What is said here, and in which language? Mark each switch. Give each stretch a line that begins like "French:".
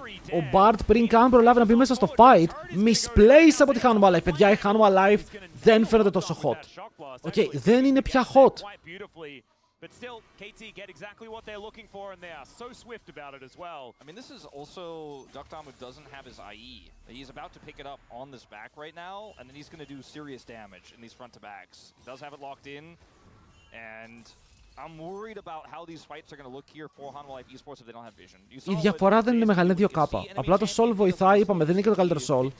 Greek: Ο Bard πριν καν προλάβει να μπει μέσα στο fight, misplace από τη Hanwha Life. Παιδιά, η Hanwha Life δεν φαίνεται τόσο hot. Οκ, δεν είναι πια hot.
English: But still, KT get exactly what they're looking for, and they are so swift about it as well. I mean, this is also Duckdom who doesn't have his IE. He's about to pick it up on this back right now, and then he's going to do serious damage in these front to backs. He does have it locked in, and I'm worried about how these fights are going to look here for Hanwha Life Esports if they don't have vision.
Greek: Η διαφορά δεν είναι μεγάλη, είναι 2K. Απλά το Soul βοηθάει, είπαμε, δεν είναι και το καλύτερο Soul.